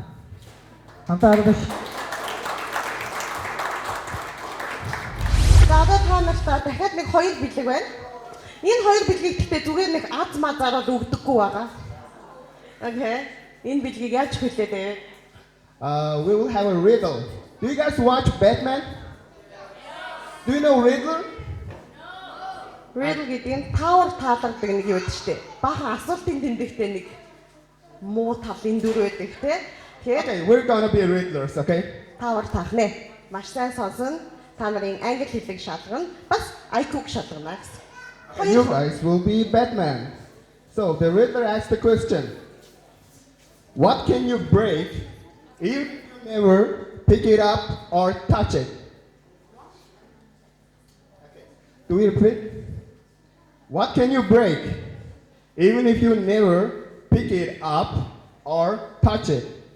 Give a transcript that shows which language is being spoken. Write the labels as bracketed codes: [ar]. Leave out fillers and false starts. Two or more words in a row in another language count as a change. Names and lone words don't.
[mn] Хамтаа аргаш. За одоо та нарт дахиад нэг хоёр бэлэг байна. Энэ хоёр бэлгийг гэхдээ зүгээр нэг аз мазаар л өгдөггүй байгаа. Okay. Энэ бэлгийг яаж хэлээд вэ? [en] We will have a riddle. Do you guys watch Batman? Do you know Riddler? [mn] Riddle гэдэг нь тавар таалагддаг нэг юм шүү дээ. Баахан асуултын тэмдэгтээ нэг муу талын дүр байдаг те. [en] Okay, we're gonna be riddlers, okay? [mn] Тавар таах нэ. Маш сайн сонсон. Та нарын англи хэлийг шалгана. Бас IQ-г шалгана гэсэн. [en] You guys will be Batman. So the Riddler asks the question. What can you break if you never pick it up or touch it? Okay. Do we repeat? What can you break even if you never pick it up or touch it?